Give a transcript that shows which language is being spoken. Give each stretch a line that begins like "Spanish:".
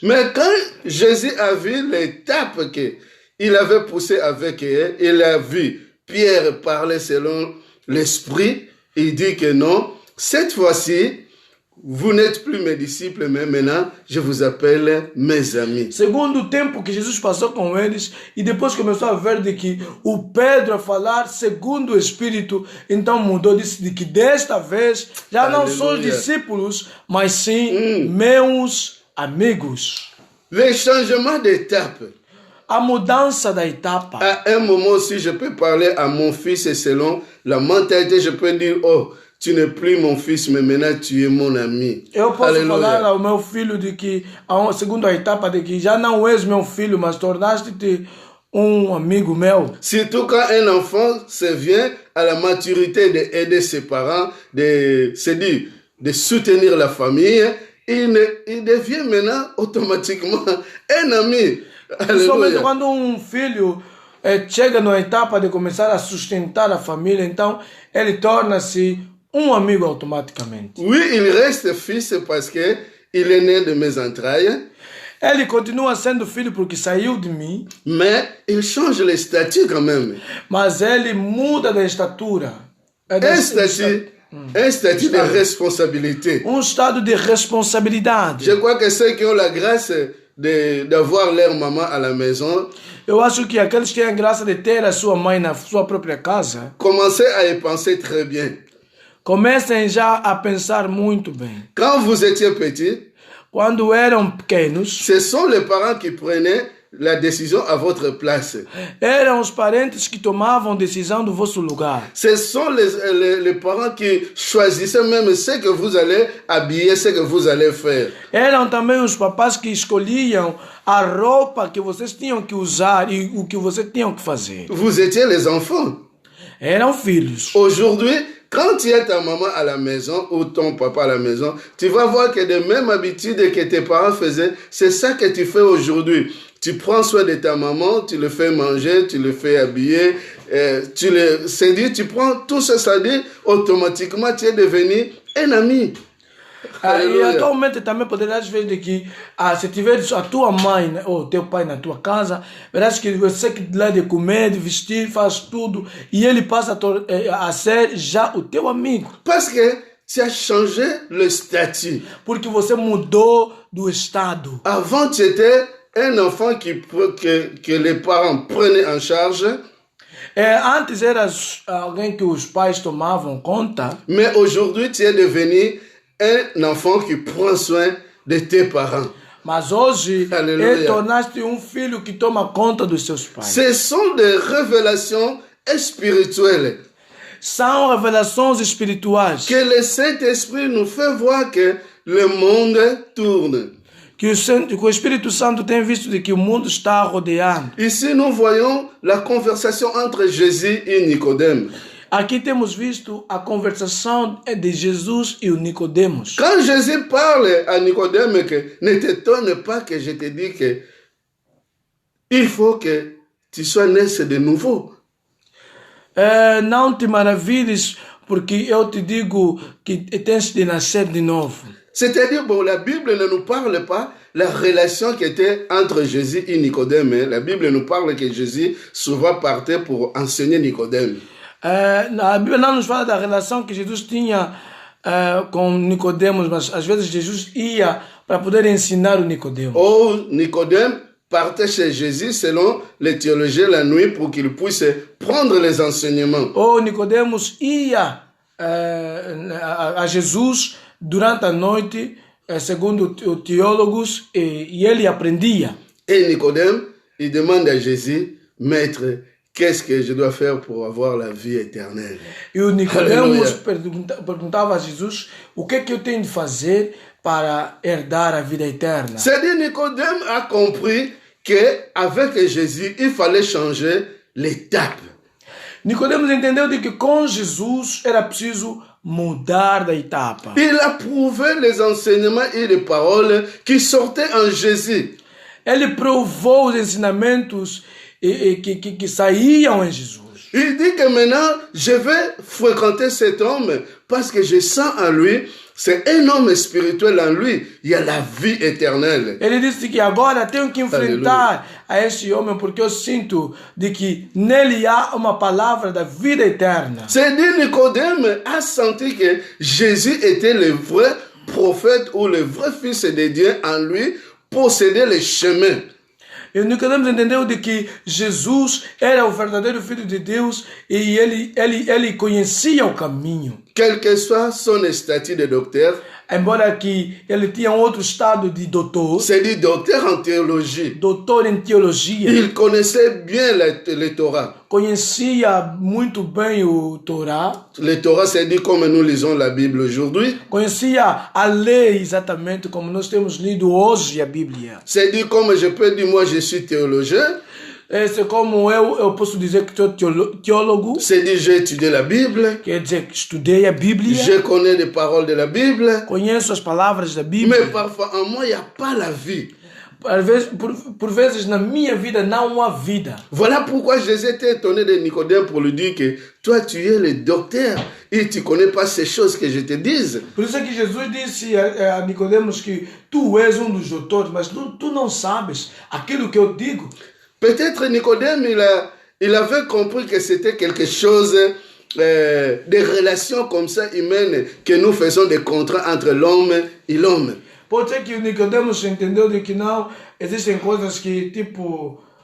French: Mais quand Jésus a vu l'étape qu'il avait poussée avec eux, il a vu Pierre parler selon l'esprit, il dit que non, cette fois-ci, vous n'êtes plus mes disciples, mais maintenant, je vous appelle mes amis.
Portuguese: Segundo o tempo que Jesus passou com eles, e depois começou a ver de que o Pedro a falar segundo o Espírito, então mudou, disse de que desta vez já não são os Aleluia. discípulos, mas sim meus amigos.
French: Le changement d'étape.
Portuguese: A mudança da etapa.
French: À un moment, si je peux parler à mon fils et selon la mentalité, je peux dire, oh, tu n'es plus mon fils, mais maintenant tu es mon ami.
Portuguese: Eu posso
French: Alléluia.
Portuguese: falar ao meu filho de que, segundo a etapa de que já não és meu filho, mas tornaste-te um amigo meu.
French: Surtout quand un enfant se vient à la maturité d'aider ses parents, de soutenir la famille, il devient maintenant automatiquement un ami.
Portuguese: Principalmente
French: Alléluia.
Portuguese: quando um filho chega na etapa de começar a sustentar a família, então ele torna-se um amigo automaticamente.
French: Oui, il reste fils parce que il est né de mes entrailles,
Portuguese: Ele continua sendo filho porque saiu de mim,
French: mais il change le statut quand même.
Portuguese: mas ele muda de estatura.
French: Un statut de responsabilité.
Portuguese: Estado de responsabilidade.
French: Je crois que ceux qui ont la grâce d'avoir leur maman à la maison,
Portuguese: Eu acho que aqueles que têm a graça de ter a sua mãe na sua própria casa,
French: commencez à y penser très bien.
Portuguese: comecem já a pensar muito bem.
French: Quand vous étiez petit,
Portuguese: Quando eram pequenos,
French: ce sont les parents qui prenaient la décision à votre place.
Portuguese: eram os parentes que tomavam decisão do vosso lugar.
French: Ce sont les parents qui choisissaient même ce que vous allez habiller, ce que vous allez faire.
Portuguese: Eram também os papás que escolhiam a roupa que vocês tinham que usar e o que vocês tinham que fazer.
French: Vous étiez les enfants.
Portuguese: Eram filhos.
French: Aujourd'hui, quand tu as ta maman à la maison ou ton papa à la maison, tu vas voir que les mêmes habitudes que tes parents faisaient, c'est ça que tu fais aujourd'hui. Tu prends soin de ta maman, tu le fais manger, tu le fais habiller, c'est-à-dire tu prends tout ça, c'est-à-dire automatiquement tu es devenu un ami.
Portuguese: E atualmente também poderás ver de que se tiveres a tua mãe, né, ou teu pai na tua casa, verás que você que dá de comer, de vestir, faz tudo, e ele passa a ser já o teu amigo.
French: Parce que tu as changé le statut.
Portuguese: Porque você mudou do estado.
French: Avant, tu étais un enfant que les parents prenaient en charge.
Portuguese: Antes eras alguém que os pais tomavam conta.
French: Mais aujourd'hui, tu es devenu un enfant qui prend soin de tes parents.
Portuguese: Mas hoje, tornaste filho que toma conta dos seus pais.
French: Ce sont des révélations spirituelles.
Portuguese: São revelações espirituais.
French: Que le Saint-Esprit nous fait voir que le monde tourne.
Portuguese: Que o Espírito Santo tem visto de que o mundo está rodeando.
French: Ici, nous voyons la conversation entre Jésus et Nicodème.
Portuguese: Aqui temos visto a conversação de Jesus e o Nicodemos.
French: Quand Jésus parle à Nicodème, que ne t'étonne pas que je te dis que il faut que tu sois né de nouveau.
Portuguese: Não te maravilhes, porque eu te digo que tens de nascer de novo.
French: C'est-à-dire, bon, la Bible ne nous parle pas la relation qui était entre Jésus et Nicodème. Hein. La Bible nous parle que Jésus souvent partait pour enseigner Nicodème.
Portuguese: A Bíblia não nos fala da relação que Jesus tinha com Nicodemos, mas às vezes Jesus ia para poder ensinar o Nicodemos.
French: Ou Nicodème partait chez Jésus selon les théologiens la nuit pour qu'il puisse prendre les enseignements.
Portuguese: Ou Nicodemos ia a Jesus durante a noite, segundo os teólogos, e ele aprendia.
French: Et Nicodème, il demande à Jésus, Maître, qu'est-ce que je dois faire pour avoir la vie éternelle?
Portuguese: E o Nicodemos perguntava a Jesus, o que é que eu tenho de fazer para herdar a vida eterna?
French: C'est-à-dire Nicodème a compris qu'avec Jésus, il fallait changer l'étape.
Portuguese: Nicodemos entendeu de que com Jesus era preciso mudar da etapa.
French: Il a prouvé les enseignements et les paroles qui sortaient en Jésus.
Portuguese: Ele provou os ensinamentos que saíam em Jesus.
French: Il dit que maintenant, je vais fréquenter cet homme parce que je sens en lui, c'est un homme spirituel en lui, il y a la vie éternelle.
Portuguese: Ele disse que agora tenho que enfrentar a este homem porque eu sinto de que nele há uma palavra da vida eterna.
French: C'est-à-dire Nicodème a senti que Jésus était le vrai prophète ou le vrai fils de Dieu en lui, possédait les chemins.
Portuguese: E Nicodemos entendeu de que Jesus era o verdadeiro Filho de Deus e ele conhecia o caminho.
French: Quel que soit son statut de docteur,
Portuguese: Embora que ele tinha outro estado de doutor,
French: c'est-à-dire docteur en théologie,
Portuguese: doutor em teologia,
French: il connaissait bien le Torah.
Portuguese: conhecia muito bem o Torá,
French: Le Torah, c'est-à-dire comme nous lisons la Bible aujourd'hui,
Portuguese: conhecia a lei exatamente como nós temos lido hoje a Bíblia.
French: c'est-à-dire comme je peux dire, moi je suis théologien,
Portuguese: Esse como eu posso dizer que sou teólogo,
French: c'est-à-dire j'ai étudié la Bible,
Portuguese: quer dizer que estudei a Bíblia,
French: je connais les paroles de la Bible,
Portuguese: conheço as palavras da
French: mais
Portuguese: Bíblia.
French: parfois en moi il n'y a pas la vie.
Portuguese: Às vezes, por vezes na minha vida não há vida.
French: Voilà pourquoi Jésus était étonné de Nicodème pour lui dire que toi tu es le docteur et tu ne connais pas ces choses que je te dise.
Portuguese: Por isso é que Jesus disse a Nicodemos que tu és dos doutores, mas tu não sabes aquilo que eu digo.
French: Peut-être Nicodème, il avait compris que c'était quelque chose, des relations comme ça humaines, que nous faisons des contrats entre l'homme et l'homme.
Portuguese: Pode ser que o Nicodemos entendeu de que não existem coisas que tipo